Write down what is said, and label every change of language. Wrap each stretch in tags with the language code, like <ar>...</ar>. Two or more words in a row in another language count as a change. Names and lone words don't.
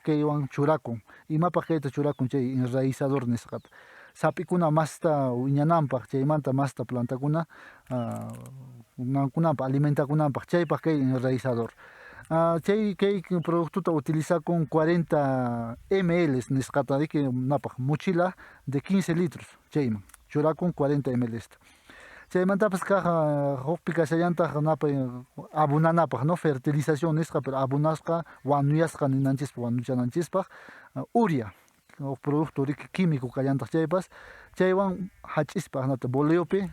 <qu>kaywan churakun imapaq kayta churakun chay enraizador nisqata sapikuna masta wiñananpaq chaymanta masta plantakuna nankunanpaq alimentakunanpaq chaypaq kay enraizador chay kay productuta utilizakun 40 ml nisqata napaq</qu> <es>mochila de 15 litros</es> <qu>chayman churakun 40 ml chaymantapas kaq hukpi kashallantaq napa abunanapaq no fertilización nisqa pero abunasqa wanuyasqa ninanchikpa wanuchananchikpaq urea</qu> <es>producto químico</es> <qu>kallantaq chaypas chaywan hach'ispa hinata boleopi</qu>